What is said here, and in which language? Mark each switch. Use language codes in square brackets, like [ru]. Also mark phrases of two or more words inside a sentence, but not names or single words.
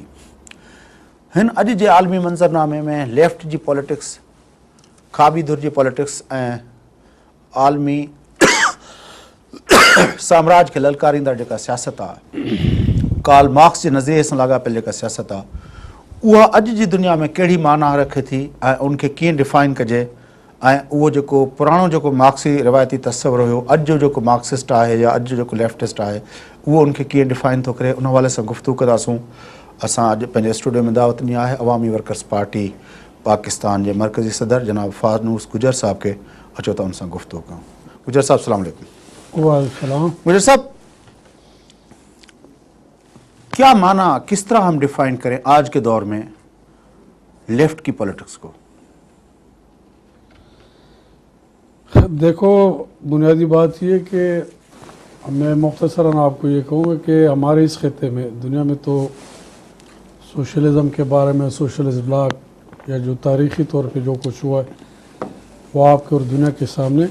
[sd] हिन अॼु जे आलमी मंज़रनामे में लेफ्ट जी पॉलिटिक्स, खाबी धुर जी पॉलिटिक्स ऐं आलमी साम्राज खे ललकारींदड़ जेका सियासत आहे, कार्ल मार्क्स जे नज़रिए सां लाॻापियल जेका सियासत आहे, उहा अॼु जी दुनिया में कहिड़ी माना रखे थी ऐं उनखे कीअं डिफाइन कजे, ऐं उहो जेको पुराणो जेको मार्क्सी रिवायती तस्वर हुयो, अॼु जो जेको मार्क्सिस्ट आहे या अॼु जो जेको लेफ्टिस्ट आहे, उहो उनखे कीअं डिफाइन थो करे, उन हवाले सां गुफ़्तगू कंदासूं। असां अॼु पंहिंजे स्टूडियो में दावत ॾिनी आहे अवामी वर्कर्स पार्टी पाकिस्तान जे मरकज़ी सदर जनाब फानूस गुजर साहब खे। अचो त उन सां गुफ़्तगू कयूं। गुजर साहब [ar] السلام عليكم. [sd] वालेकुम। गुजर साहब, [ur] کیا معنی، کس طرح ہم ڈیفائن کریں آج کے دور میں لیفٹ کی پولیٹکس کو? دیکھو، بنیادی بات یہ کہ میں مختصراً آپ کو یہ کہوں گا کہ ہمارے اس خطے میں، دنیا میں تو سوشلزم کے بارے میں, [en] socialist bloc [ur] یا جو تاریخی طور پہ جو کچھ ہوا ہے وہ آپ کے اور دنیا کے سامنے.